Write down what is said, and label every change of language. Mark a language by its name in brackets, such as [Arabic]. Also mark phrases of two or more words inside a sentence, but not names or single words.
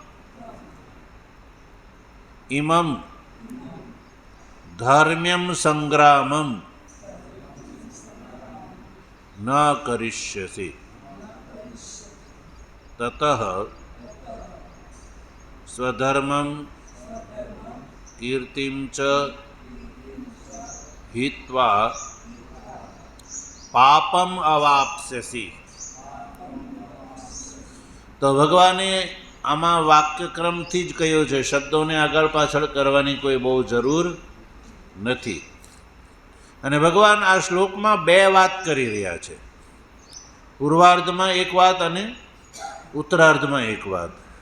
[Sanskrit] ઇમમ ધર્મ્યમ સંગ્રામમ ન કરિષ્યસી તતઃ સ્વધર્મમ કીર્તિમ ચ हित्वा पापम अवाप्स्यसि. [Gujarati] તો ભગવાને આમાં વાક્યક્રમથી જ કહ્યું છે, શબ્દોને આગળ પાછળ કરવાની કોઈ બહુ જરૂર નથી. અને ભગવાન આ શ્લોકમાં બે વાત કરી રહ્યા છે. પૂર્વાર્ધમાં એક વાત અને ઉત્તરાર્ધમાં એક વાત.